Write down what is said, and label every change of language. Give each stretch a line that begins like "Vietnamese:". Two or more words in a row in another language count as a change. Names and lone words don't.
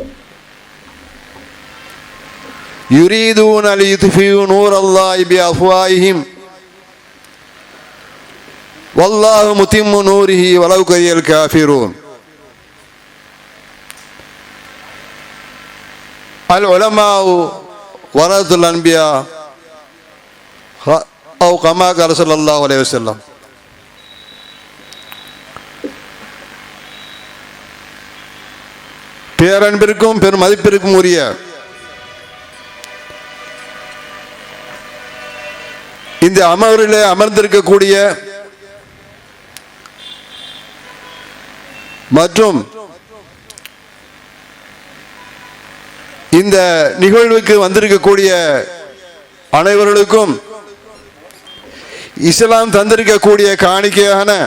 Arabic: يريدون ليطفئوا نور الله بأفواههم والله متم نوره ولو كره الكافرون. العلماء ورثة الأنبياء أو كما قال صلى الله عليه وسلم.
Tamil: பேரன்பிற்கும் பெரும் மதிப்பிற்கும் உரிய இந்த அமர்விலே அமர்ந்திருக்கக்கூடிய மற்றும் இந்த நிகழ்வுக்கு வந்திருக்கக்கூடிய அனைவர்களுக்கும் இஸ்லாம் தந்திருக்கக்கூடிய காணிக்கையான